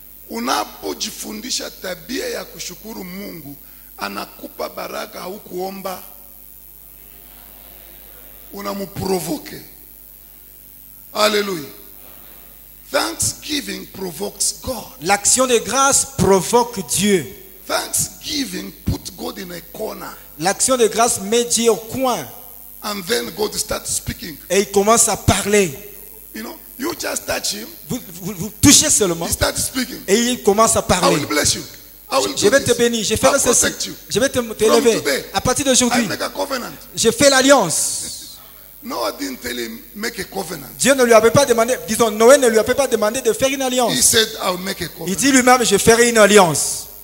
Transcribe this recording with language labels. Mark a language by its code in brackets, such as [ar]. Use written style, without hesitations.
[sw] Unapojifundisha tabia ya kushukuru Mungu, anakupa baraka au kuomba, unamuprovoke. Hallelujah. [en] Thanksgiving provokes God. [fr] L'action de grâce provoque Dieu. [en] Thanksgiving put God in a corner. [fr] L'action de grâce met Dieu au coin. [en] And then God starts speaking. [fr] Et il commence à parler. [en] You know, you just touch him, [fr] Vous touchez seulement. [en] he starts speaking. [fr] Et il commence à [en] I [fr] parler. [en] will bless you. I will [fr] Je [en] do [fr] vais te [en] this. [fr] bénir. Je [en] I'll [fr] ferai [en] protect [fr] ceci. [en] you. [fr] Je vais [en] From [fr] t'élever. [en] today, [fr] À partir [en] I [fr] d'aujourd'hui, [en] make a covenant. [fr] je fais l'alliance. [en] Noah didn't tell him make a covenant. [fr] Dieu ne lui avait pas demandé, disons, Noé ne lui avait pas demandé de faire une [en] He [fr] alliance. [en] said, I'll make a [fr] Il [en] covenant. [fr] dit lui-même, je ferai une alliance.